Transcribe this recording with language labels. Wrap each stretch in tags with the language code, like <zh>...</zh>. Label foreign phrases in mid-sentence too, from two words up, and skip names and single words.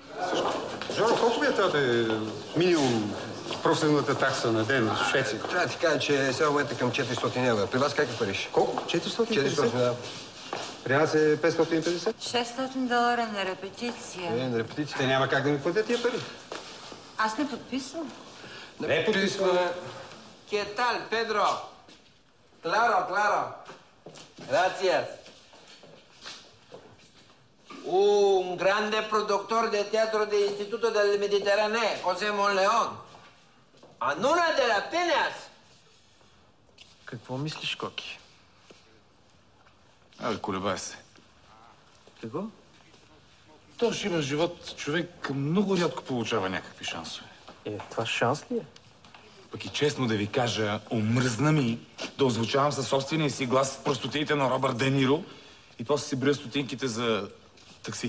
<bg>Жоро, колко ми е трябва минимум професионалната такса на ден в Швеция? Трябва да ти кажа, че сега в момента към 400 евро. При вас как е париж? Колко? 450? 400, да. При нас е 550? $600 на репетиция. На репетициите няма как да ми платят тия пари. Аз не подписвам. Не подписваме.</bg> <es>¿Qué tal, Pedro? Claro. Gracias. Un grande productor de teatro del Instituto del Mediterráneo, José Monleón. A nuna de las penas.</es> <bg>Какво мислиш, Коки? Колебай се. Какво? То ще има живот. Човек много рядко получава някакви шансове. Това шанс ли е? Пък и честно да ви кажа, омръзна ми да озвучавам със собствения си глас простотиите на Робърт Де Ниро и после си броя стотинките за такси.</bg>